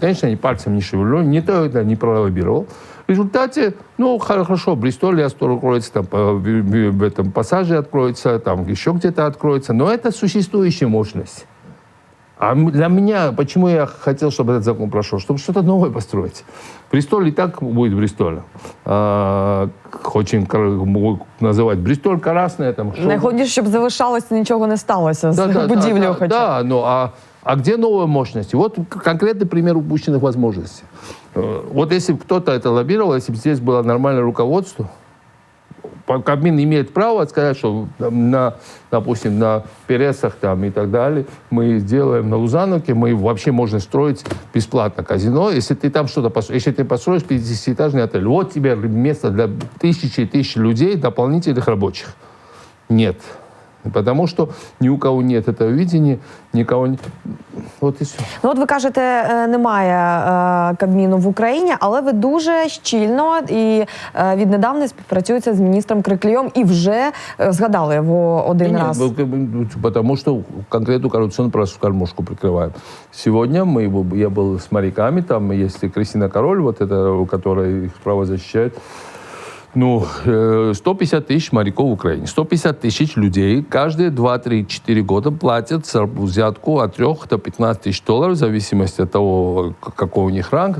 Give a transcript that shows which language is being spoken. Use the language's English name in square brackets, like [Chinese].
[Russian] Конечно, они пальцем не шевелили, не пролоббировал. В результате, хорошо, Бристоль откроется, там, в этом пассаже откроется, там еще где-то откроется, но это существующая мощность. А для меня, почему я хотел, чтобы этот закон прошел? Чтобы что-то новое построить. Бристоль и так будет Бристоль. Очень могу називати Бристоль, красная. [Ukrainian] Найголовніше, щоб залишалося, нічого не сталося з будівлею. [Russian] Да, а где новые мощности? Конкретный пример упущенных возможностей. Если бы кто-то это лоббировал, если бы здесь было нормальное руководство, Кабмин имеет право сказать, что допустим, на Пересах там, и так далее, мы сделаем на Лузановке, мы вообще можно строить бесплатно казино, если ты там что-то построишь. Если ты построишь 50-этажный отель, вот тебе место для тысячи и тысячи людей, дополнительных рабочих. Нет. Потому [Ukrainian] що ні [Russian] у кого нет этого видения, [Ukrainian] нікого не... От і все. Ну, от ви кажете, немає Кабміну в Україні, але ви дуже щільно і віднедавна співпрацюєте з міністром Криклієм і вже згадали його один раз. [Russian] Потому что конкретную коррупционную кормушку прикрываем. Сегодня я был с моряками, там есть Кристина Король, вот это, которая их право защищает. 150 тысяч моряков в Украине. 150 тысяч людей каждые 2-3-4 года платят взятку от 3 до 15 тысяч долларов, в зависимости от того, какой у них ранг.